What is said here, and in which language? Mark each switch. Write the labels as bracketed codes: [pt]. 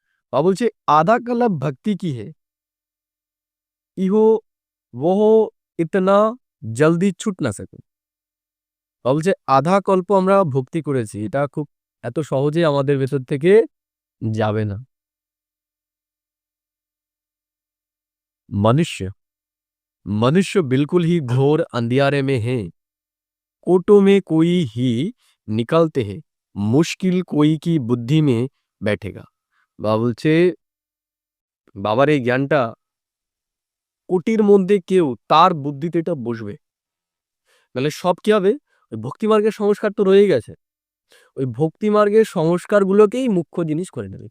[bn] বা বলছে [hi] আধা কলব ভক্তি কি হে, ইহো ওহ ইতনা জলদি ছুট না সকে। [bn] বা বলছে আধা কল্প আমরা ভক্তি করেছি, এটা খুব এত সহজে আমাদের ভেতর থেকে যাবে না। [hi] मनुष्य मनुष्य बिल्कुल ही घोर अंधियारे में है, कोटों में कोई ही निकलते हैं, मुश्किल कोई की बुद्धि में बैठेगा। [bn] বাবা বলছে বাবার এই জ্ঞানটা কোটির মধ্যে কেউ তার বুদ্ধিতে এটা বসবে, নাহলে সব কি হবে, ওই ভক্তি মার্গের সংস্কার তো রয়েই গেছে, ওই ভক্তি মার্গের সংস্কারগুলোকেই মুখ্য জিনিস করে নেবে।